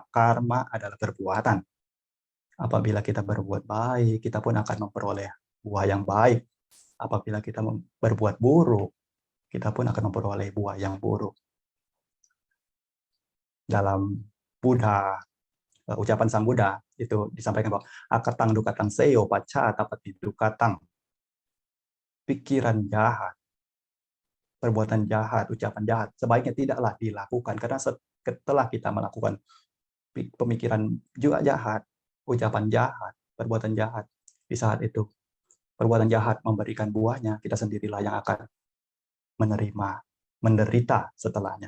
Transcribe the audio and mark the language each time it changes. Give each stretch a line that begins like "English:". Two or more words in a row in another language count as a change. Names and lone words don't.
Indonesian: Karma adalah perbuatan. Apabila kita berbuat baik, kita pun akan memperoleh buah yang baik. Apabila kita berbuat buruk, kita pun akan memperoleh buah yang buruk. Dalam Buddha, ucapan Sang Buddha itu disampaikan bahwa
Pali: akatang dukatang seyo paca tapati dukatang,
Indonesian: pikiran jahat, perbuatan jahat, ucapan jahat sebaiknya tidaklah dilakukan, karena setelah kita melakukan pemikiran juga jahat, ucapan jahat, perbuatan jahat, di saat itu perbuatan jahat memberikan buahnya, kita sendirilah yang akan menerima, menderita setelahnya.